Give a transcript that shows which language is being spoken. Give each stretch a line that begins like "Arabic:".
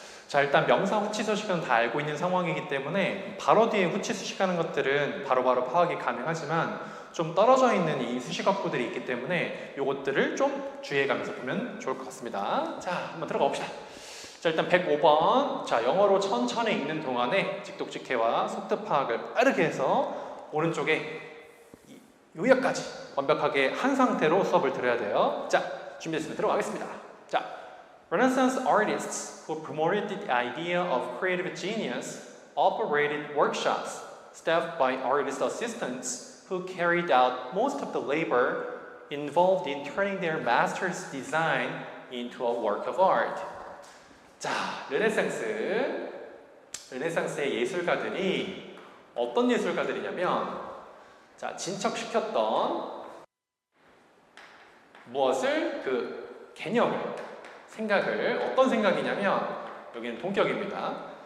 Korean: 자, 일단 명사 후치 수식은 다 알고 있는 상황이기 때문에 바로 뒤에 후치 수식하는 것들은 바로바로 파악이 가능하지만 좀 떨어져 있는 이 수식어구들이 있기 때문에 이것들을 좀 주의해가면서 보면 좋을 것 같습니다. 자, 한번 들어가 봅시다. 자, 일단 105번. 자, 영어로 천천히 읽는 동안에 직독직해와 속뜻 파악을 빠르게 해서 오른쪽에 요약까지 완벽하게 한 상태로 수업을 들어야 돼요. 자, 준비됐으면 들어가겠습니다. 자,
English: Renaissance artists who promoted the idea of creative genius operated workshops staffed by artist assistants who carried out most of the labor involved in turning their master's design into a work of art.
Korean: 자, 르네상스의 예술가들이 어떤 예술가들이냐면, 자, 진척시켰던 무엇을 개념을, 생각을, 어떤 생각이냐면 여기는 동격입니다.